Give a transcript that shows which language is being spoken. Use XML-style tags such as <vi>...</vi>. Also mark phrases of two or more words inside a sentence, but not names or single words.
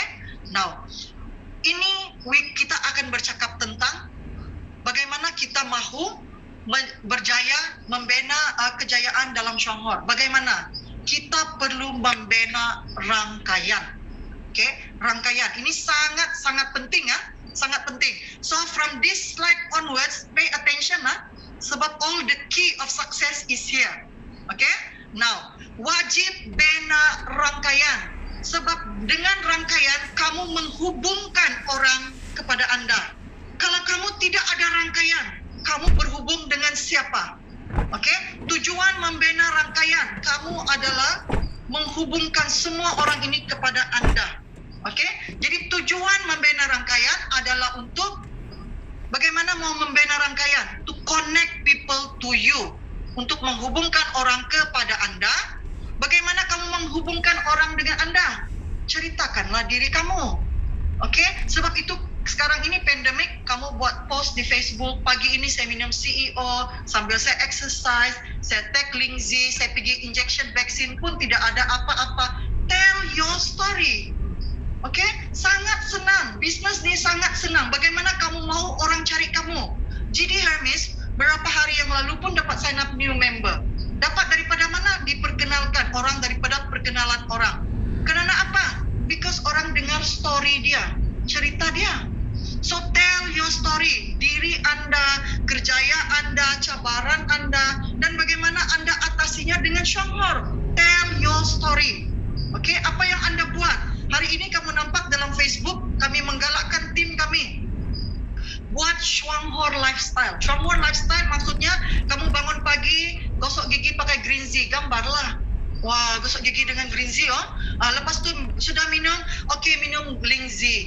<ms>Now, ini kita akan bercakap tentang bagaimana kita mahu berjaya membina kejayaan dalam Shuanghor. Bagaimana? Kita perlu membina rangkaian. Okay? Rangkaian ini sangat penting, ya. Sangat penting.</ms> <en>So from this slide onwards, pay attention,</en> <ms>sebab</ms> <en>all the key of success is here.</en> <ms>Okay? Now, wajib bina rangkaian. Sebab dengan rangkaian kamu menghubungkan orang kepada anda. Kalau kamu tidak ada rangkaian, kamu berhubung dengan siapa? Okay? Tujuan membina rangkaian kamu adalah menghubungkan semua orang ini kepada anda. Okay? Jadi tujuan membina rangkaian adalah untuk bagaimana mau membina rangkaian?</ms> <en>To connect people to you.</en> <ms>Untuk menghubungkan orang kepada anda. Bagaimana kamu menghubungkan orang dengan anda? Ceritakanlah diri kamu. Okay? Sebab itu sekarang ini pandemik, kamu buat post di Facebook, pagi ini saya minum CEO, sambil saya exercise, saya take Lingzi, saya pergi injection vaksin pun tidak ada apa-apa.</ms> <en>Tell your story.</en> <ms>Okay? Sangat senang. Bisnes ni sangat senang. Bagaimana kamu mau orang cari kamu? J.D. Hermes beberapa hari yang lalu pun dapat</ms> <en>sign up new member.</en> <ms>Dapat daripada mana? Diperkenalkan orang daripada perkenalan orang. Kerana apa? Because orang dengar story dia, cerita dia.</ms> <en>So tell your story.</en> <ms>Diri anda, kerjaya anda, cabaran anda, dan bagaimana anda atasinya dengan Shuanghor.</ms> <en>Tell your story.</en> <ms>Okay? Apa yang anda buat? Hari ini kamu nampak dalam Facebook, kami menggalakkan tim kami buat Shuanghor Lifestyle. Shuanghor Lifestyle maksudnya kamu bangun pagi, gosok gigi pakai Greenzy, gambarlah. Wah, gosok gigi dengan Greenzy, lepas tu sudah minum, okay, minum Lingzi.</ms>